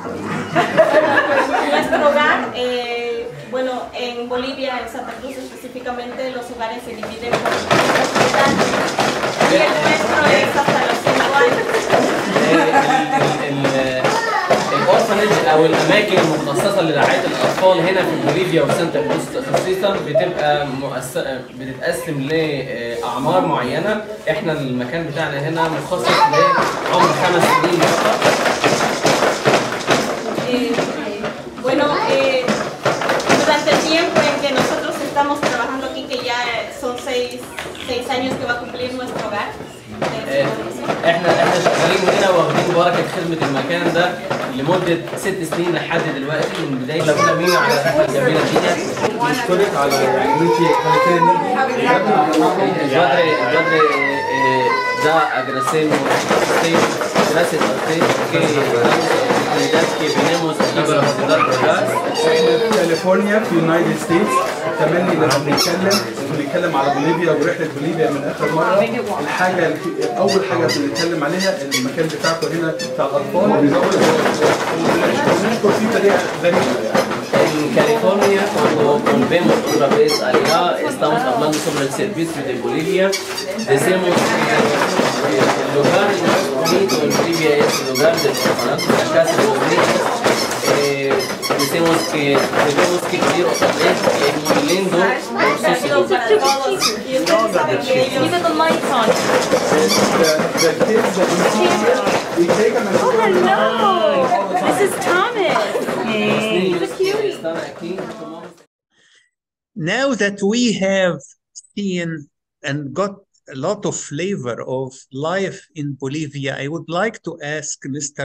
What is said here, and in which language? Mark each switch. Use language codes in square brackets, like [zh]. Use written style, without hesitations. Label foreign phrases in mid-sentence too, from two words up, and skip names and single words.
[es] Nuestro hogar, bueno, en Bolivia, en Santa Cruz específicamente, los hogares se dividen por edad. Y el nuestro es hasta los 5 años. [ar] الأورفانج او الاماكن المخصصه لرعايه الاطفال هنا في بوليفيا وسانتا كروز خصيصا بتبقى بتتقسم لاعمار معينه. احنا المكان بتاعنا هنا مخصص لعمر 5 سنين فقط. [es] Bueno, durante el tiempo en que nosotros estamos trabajando aquí, que ya son 6 años que va a cumplir nuestro hogar. [ar] احنا شغالين هنا واخدين بركه خدمه المكان ده لمده 6 سنين لحد دلوقتي من بدايه لما مين على الرحله الجميله دي. نشكرك على يعني انت الجدر ده [es] agradecemos gracias a usted que que venimos aquí para visitar Girgis. [ar] احنا في كاليفورنيا في يونايتد ستيتس. تملي لما بنتكلم على بوليفيا ورحله بوليفيا من اخر مره، اول حاجه بنتكلم عليها المكان بتاعكم هنا بتاع الاطفال. ونشكر فيه طريقه غريبه يعني. [es] En California, cuando volvemos otra vez allá, estamos hablando sobre el servicio de Bolivia. Decimos que el lugar bonito en Bolivia es el lugar del orfanato, la casa de los niños. Decimos que tenemos que ir otra vez, que es muy lindo. [en] Even the lights on. Oh, hello! This is Thomas. Now that we have seen and got a lot of flavor of life in Bolivia, I would like to ask Mr.